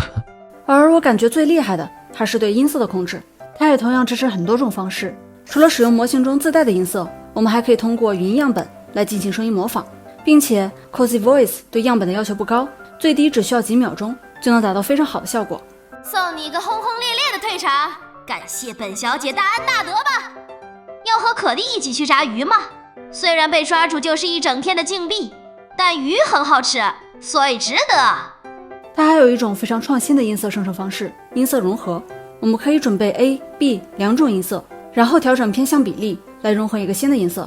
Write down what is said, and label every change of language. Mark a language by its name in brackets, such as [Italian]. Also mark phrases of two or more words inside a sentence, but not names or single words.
[Chinese] 而我感覺最厲害的還是對音色的控制，它也同樣支持很多種方式。除了使用模型中自帶的音色，我們還可以通過語音樣本來進行聲音模仿，並且 Cozy Voice 對樣本的要求不高，最低只需要幾秒鐘就能達到非常好的效果。送你一個轟轟烈烈的退場，感謝本小姐大恩大德吧。要和可莉一起去炸魚嗎？雖然被抓住就是一整天的禁閉，但魚很好吃，所以值得。它還有一種非常創新的音色生成方式，音色融合。我們可以準備 A、B 2種音色，然後調整偏向比例來融合一個新的音色。